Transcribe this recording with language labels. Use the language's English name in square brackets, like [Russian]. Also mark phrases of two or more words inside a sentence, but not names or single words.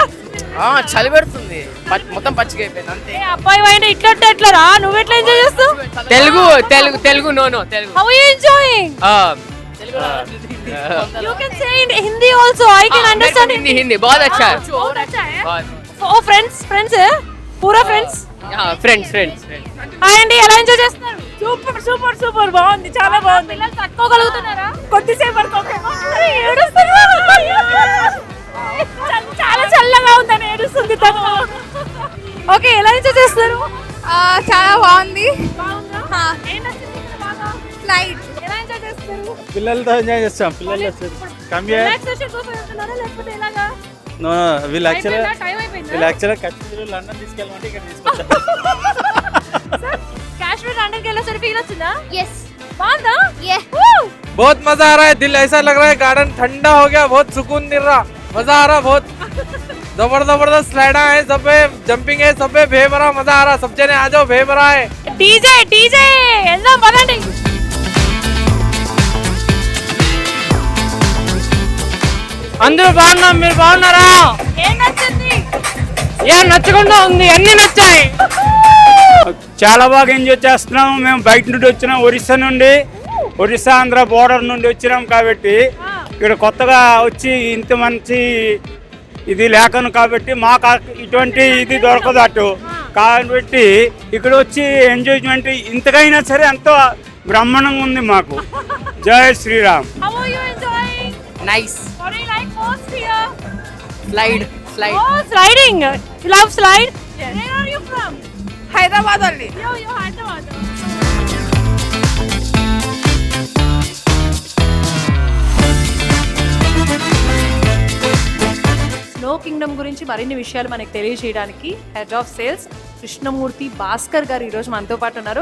[Telugu] చలి పెడుతుంది, మొత్తం పచ్చిగా అయిపోయింది అంతే. అబ్బాయి అయినా ఇట్లా ఎట్లా నువ్వు ఎట్లా ఎంజాయ్ చేస్తావు? తెలుగు నో తెలుగు. [English] How you enjoying? You can say in Hindi also. I can understand [Hindi] Hindi. बहुत अच्छा है. Oh friends है? पूरा friends? [English] Friends. [Telugu] హాయ్ అండి, ఎలా ఎంజాయ్ చేస్తున్నారు? సూపర్ బాగుంది, చాలా బాగుంది. పిల్లలు తట్టుకోగలుగుతున్నారా? కొద్దిసేపు వరకు చాలా చల్లగా ఉందని ఏడుస్తుంది. ఓకే, ఎలా ఎంజాయ్ చేస్తున్నారు? చాలా బాగుంది. స్లైడ్ ఎలా ఎంజాయ్ చేస్తున్నారు? పిల్లలతో ఎంజాయ్ చేస్తాం. పిల్లలు రిలాక్సేషన్ కోసం వెళ్తున్నారా లేకపోతే ఎలాగా? వీళ్ళు యాక్చువల్గా కాశ్మీర్ లండన్ తీసుకెళ్ళమంటే ఇక్కడ తీసుకొచ్చారు. కాశ్మీర్ లండన్ [Hindi] के लिए [Telugu] फील వచ్చిందా? [English] yes [Telugu] బాగుందా? [English] yeah [Hindi] बहुत मजा आ रहा है. दिल ऐसा लग रहा है गार्डन ठंडा हो गया, बहुत सुकून मिल रहा, मजा आ रहा. बहुत जबरदस्त स्लाइडा है, सब पे जंपिंग है, सब पे भे भरा मजा आ रहा. सब जने आ जाओ, भे भरा है. [Telugu] डीजे వెళ్దాం పదండి. అందరూ బాగున్నాం, మీరు బాగున్నారా? ఏం నచ్చింది? ఏం నచ్చకుండా ఉంది? అన్ని నచ్చాయి. చాలా బాగా ఎంజాయ్ చేస్తున్నాం. మేము బయట నుండి వచ్చినాం, ఒరిస్సా ఆంధ్ర బోర్డర్ నుండి వచ్చినాం. కాబట్టి ఇక్కడ కొత్తగా వచ్చి ఇంత మంచి ఇది లేకను కాబట్టి మాకు ఇటువంటి ఇది దొరకదు అటు. కాబట్టి ఇక్కడ వచ్చి ఎంజాయ్మెంట్ ఇంతకైనా సరే ఎంతో బ్రహ్మాండంగా ఉంది మాకు. జై శ్రీరామ్. [English] How are you enjoying? Nice. What do you like most here? Slide. Oh, sliding. You love slide? Yes. Where are you from? హైదరాబాద్ only. Yo, Hyderabad. [Telugu] స్నో కింగ్డమ్ గురించి మరిన్ని విషయాలు మనకు తెలియజేయడానికి [English] head of sales [Telugu] కృష్ణమూర్తి భాస్కర్ గారు ఈరోజు మనతో పాటు ఉన్నారు.